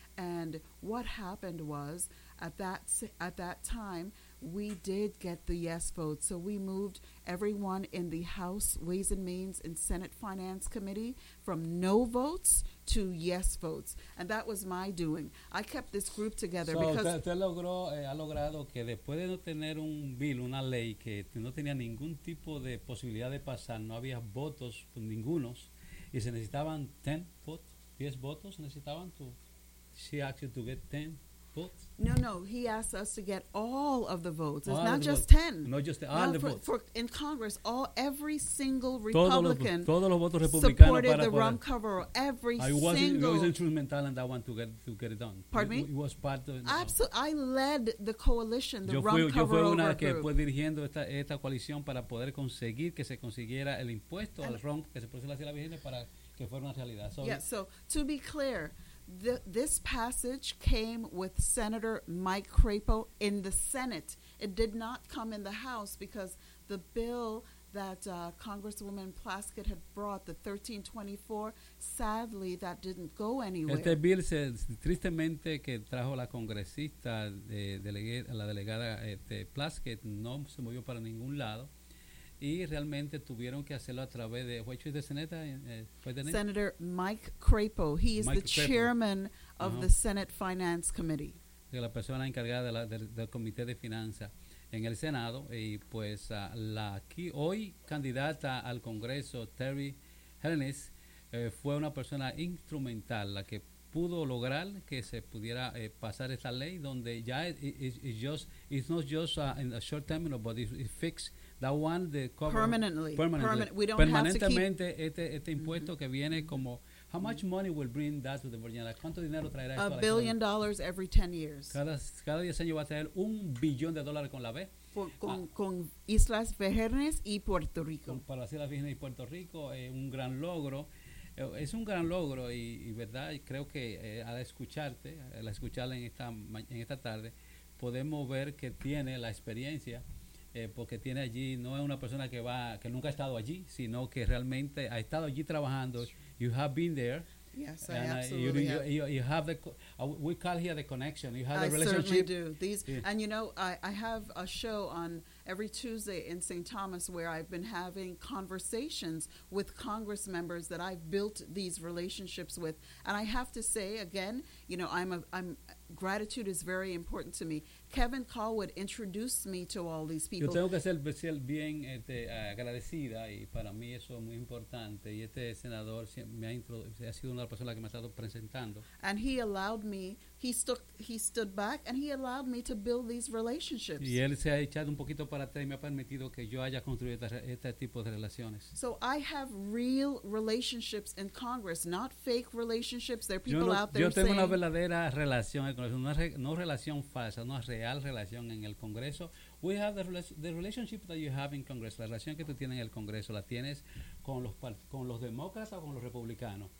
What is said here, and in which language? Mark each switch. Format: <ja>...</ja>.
<en>And what happened was, at that time, we did get the yes vote. So we moved everyone in the House Ways and Means and Senate Finance Committee from no votes to yes votes. And that was my doing. I kept this group together because...</en> <es>Usted logró, ha logrado que después de no tener un bill, una ley, que no tenía ningún tipo de posibilidad de pasar, no había votos, ningunos, y se necesitaban 10 votos, 10 votos necesitaban to...</es> <en>She asked you to get 10 votes? No, he asked us to get all of the votes. It's not just 10. Not just all the votes. For in Congress, every single Republican supported the rum cover. Every single. I was instrumental in that one to get it done. Pardon me? It was part of it. I led the coalition, the rum cover.</en> <es>Yo fui una que fue dirigiendo esta coalición para poder conseguir que se consiguiera el impuesto al rum que se puso la Sierra Virgen para que fuera una realidad.</es> <en>Yeah, so to be clear, this passage came with Senator Mike Crapo in the Senate. It did not come in the House because the bill that Congresswoman Plaskett had brought, the 1324, sadly, that didn't go anywhere.</en> <es>Este bill, tristemente, que trajo la congresista, la delegada Plaskett, no se movió para ningún lado. Y realmente tuvieron que hacerlo a través de</es> <en>which is the Senator Mike Crapo. He is Mike the Crapo. Chairman of the Senate Finance Committee.</en> <es>De la persona encargada del comité de finanzas en el Senado y pues la aquí hoy candidata al Congreso Terry Helenes fue una persona instrumental la que pudo lograr que se pudiera pasar esta ley donde ya</es> <en>it's not just in a short term but it's fixed. That one, the cover.</en> <es>Permanentemente,</es> <en>we don't have to keep...</en> <es>este impuesto que viene como...</es> <en>How much money will bring that to the Virgin Islands?</en> <es>¿Cuánto dinero traerá</es> <en>esto? $1 billion every 10 years.</en> <es>Cada 10 años va a traer $1 billion con la B. Con Islas Vírgenes y Puerto Rico. Para las Islas Vírgenes y Puerto Rico, un gran logro. Es un gran logro y verdad, creo que al escucharla en esta tarde, podemos ver que tiene la experiencia... porque tiene allí, no es una persona que nunca ha estado allí, sino que realmente ha estado allí trabajando.</es> <en>You have been there. Yes, I absolutely have. You have the, we call here the connection. You have the I relationship. I certainly do. And you know, I have a show on every Tuesday in St. Thomas where I've been having conversations with Congress members that I've built these relationships with. And I have to say again, you know, gratitude is very important to me. Kevin Callwood introduced me to all these people.</en> <es>Yo tengo que ser especial bien agradecida y para mí eso es muy importante. Y este senador ha sido una persona que me ha estado presentando.</es> <en>And he allowed me, he stood back and he allowed me to build these relationships.</en> <es>Y él se ha echado un poquito para atrás y me ha permitido que yo haya construido este tipo de relaciones.</es> <en>So I have real relationships in Congress, not fake relationships. There are people out there saying...</en> <es>Yo tengo una verdadera relación en Congreso, no relación falsa, no real relación en el Congreso.</es> <en>We have the relationship that you have in Congress.</en> <es>La relación que tú tienes en el Congreso la tienes con los demócratas o con los republicanos.</es>